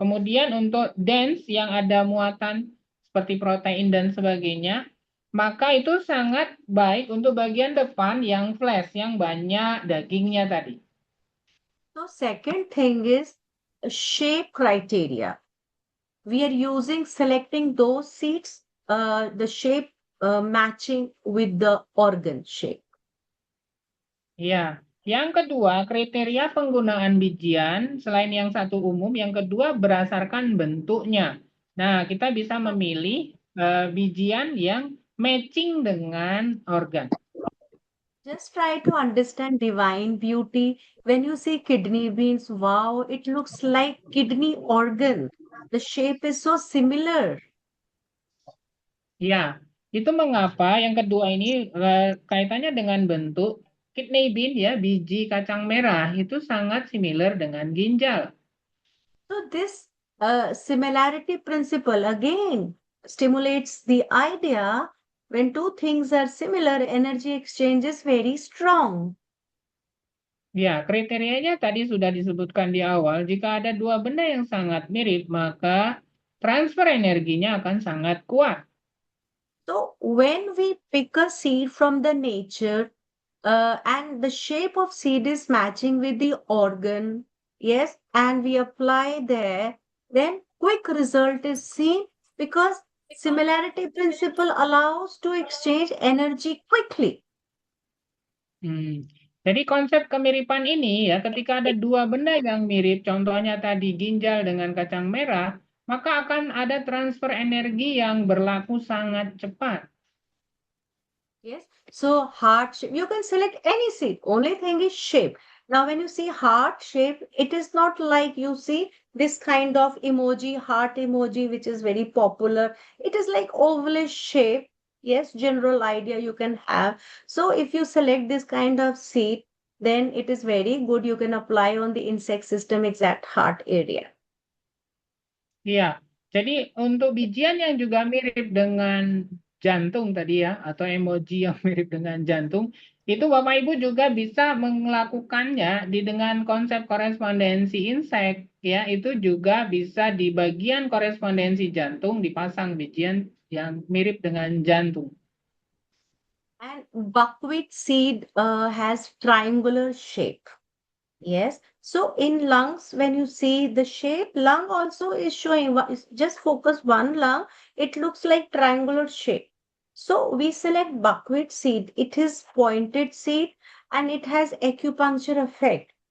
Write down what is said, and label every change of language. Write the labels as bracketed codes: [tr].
[id] Kemudian untuk dense yang ada muatan seperti protein dan sebagainya, maka itu sangat baik untuk bagian depan yang flesh yang banyak dagingnya tadi. [en] So second thing is shape criteria. We are selecting those seeds, the shape matching with the organ shape. [id] Ya, yang kedua kriteria penggunaan bijian selain yang satu umum, yang kedua berdasarkan bentuknya. Nah, kita bisa memilih bijian yang matching dengan organ. [en] Just try to understand divine beauty. When you see kidney beans, wow, it looks like kidney organ. The shape is so similar. [id] Ya, itu mengapa yang kedua ini kaitannya dengan bentuk kidney bean ya, biji kacang merah itu sangat similar dengan ginjal. [en] So this similarity principle again stimulates the idea when two things are similar, energy exchange is very strong. [id] Ya, kriterianya tadi sudah disebutkan di awal. Jika ada dua benda yang sangat mirip, maka transfer energinya akan sangat kuat. [en] So when we pick a seed from the nature and the shape of seed is matching with the organ, yes, and we apply there, then quick result is seen because Similarity principle allows to exchange energy quickly. [id] Jadi konsep kemiripan ini ya, ketika ada dua benda yang mirip, contohnya tadi ginjal dengan kacang merah, maka akan ada transfer energi yang berlaku sangat cepat. [en] Yes. So heart shape, you can select any seed. Only thing is shape. Now, when you see heart shape, it is not like you see this kind of emoji, heart emoji, which is very popular. It is like ovalish shape. Yes, general idea you can have. So if you select this kind of seed, then it is very good. You can apply on the insect system exact heart area. [id] Iya, jadi untuk bijian yang juga mirip dengan jantung tadi ya, atau emoji yang mirip dengan jantung, itu Bapak Ibu juga bisa melakukannya dengan konsep korespondensi insek, ya, itu juga bisa di bagian korespondensi jantung dipasang bijian yang mirip dengan jantung. [en] And buckwheat seed has triangular shape. Yes. So in lungs, when you see the shape, lung also is showing, just focus one lung, it looks like triangular shape. So we select buckwheat seed. It is pointed seed and it has acupuncture effect.